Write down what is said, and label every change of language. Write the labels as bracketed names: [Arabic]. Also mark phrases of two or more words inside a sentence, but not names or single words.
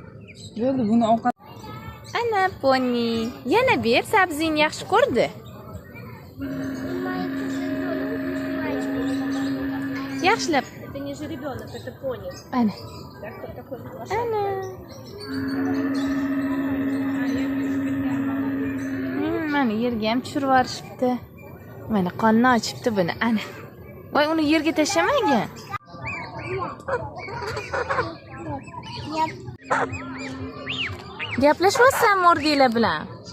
[Uzbek] Bo'ldi, buni ovqat. Ana poni. Yana ber, sabzini yaxshi ko'rdi. Yaxshilab. [Russian] Это не же ребенок, это пони. [Uzbek] Ana. Ana. Mana yerga ham tushirib yuborishibdi. Mana qonni ochibdi buni. Ana. Voy, uni yerga tashlamagan. Gaplashyapsan mordinglar bilan.